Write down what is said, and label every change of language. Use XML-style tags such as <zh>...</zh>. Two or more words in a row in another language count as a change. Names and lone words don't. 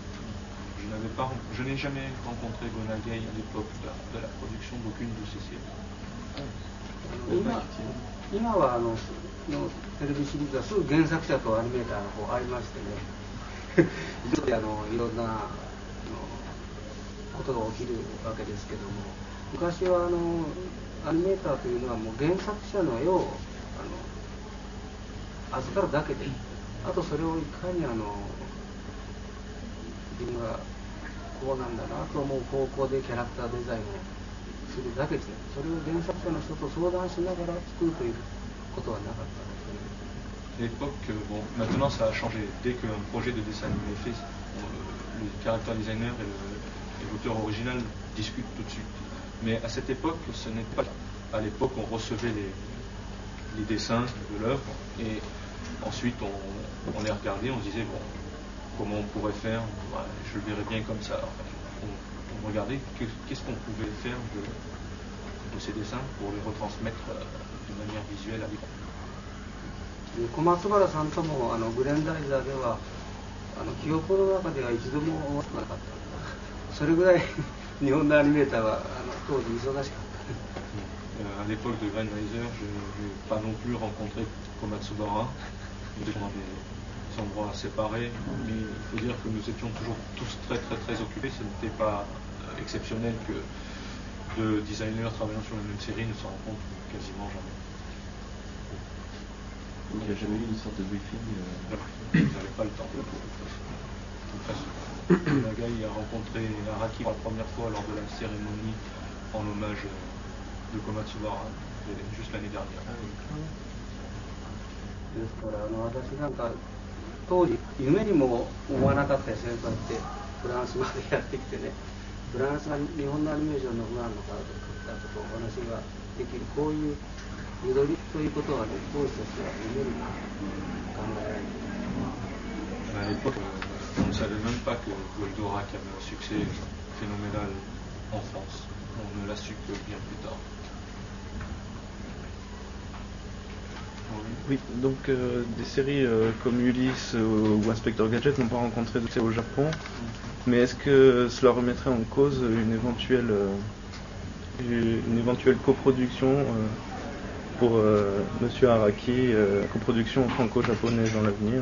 <fr>Je n'ai jamais rencontré Gonagai à l'époque de la production d'aucune de ces séries.</fr> <ja>今はテレビシリーズはすぐ原作者とアニメーターがこうありましてねいろんなことが起きるわけですけども、昔はアニメーターというのはもう原作者の絵を預かるだけで、あとそれをいかに自分がこうなんだなと思う方向でキャラクターデザインをするだけで、それを原作者の人と相談しながら作るということはなかったですね。</ja> <fr>L'époque, bon, maintenant ça a changé. Dès qu'un projet de dessin animé est fait, le</fr> <en>character designer</en> <fr>et l'auteur original discutent tout de suite. Mais à cette époque, ce n'était pas. À l'époque, on recevait les dessins de l'œuvre et ensuite on les regardait, on se disait bon, comment on pourrait faire, ouais, je le verrais bien comme ça. On regardait qu'est-ce qu'on pouvait faire de ces dessins pour les retransmettre de manière visuelle à l'écran.</fr> <ja>小松原さんともグレンダイザーでは記憶の中では一度も終わらなかった。それぐらい日本のアニメーターは当時忙しかった。</ja> <fr>À l'époque de Grandriser, je n'ai pas non plus rencontré Komatsubara. Nous étions dans des endroits séparés, mais il faut dire que nous étions toujours tous très très très occupés. Ce n'était pas exceptionnel que de designers travaillant sur la même série ne se rencontrent quasiment jamais. Donc il n'y a jamais eu une sorte de briefing Ils n'avaient pas le temps. De toute façon. Nagai a rencontré Araki pour la première fois lors de la cérémonie en hommage de Komatsubara, juste l'année dernière.</fr> <ja>ですから私なんか当時夢にも思わなかったですね、こうやってフランスまでやってきてね、フランスが日本のアニメーションのファンの方とお話ができる、こういう緑ということはね、当時としては夢にも考えられない。</ja> <fr>À l'époque, on ne savait même pas que Goldorak avait un succès phénoménal en France. On ne l'a su que bien plus tard. Oui, donc des séries comme Ulysse ou Inspector Gadget n'ont pas rencontré de succès au Japon, mais est-ce que cela remettrait en cause une éventuelle coproduction pour Monsieur Araki, coproduction franco-japonaise dans l'avenir</fr>